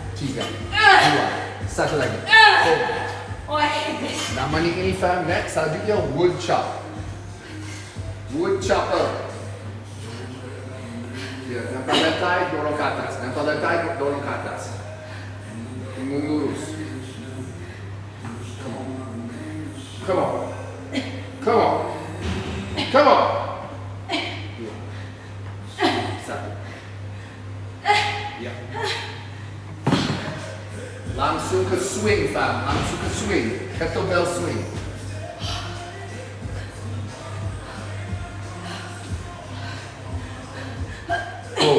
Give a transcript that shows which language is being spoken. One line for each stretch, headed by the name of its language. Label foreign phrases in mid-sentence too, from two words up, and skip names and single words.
Indonesian: 3, 2, satu lagi. Boom. Wah, Namanya ini fam, next selanjutnya
English: wood chop. Wood chopper.
Indonesian: Ya, nampak letai, dorong ke atas. Nampak letai, dorong ke atas. Lurus.
English: Come on. Come on. Come on. Come on.
Indonesian: Dua. Satu. Ya. Langsung ke swing fam, langsung ke swing.
English: Kettlebell swing. Boom.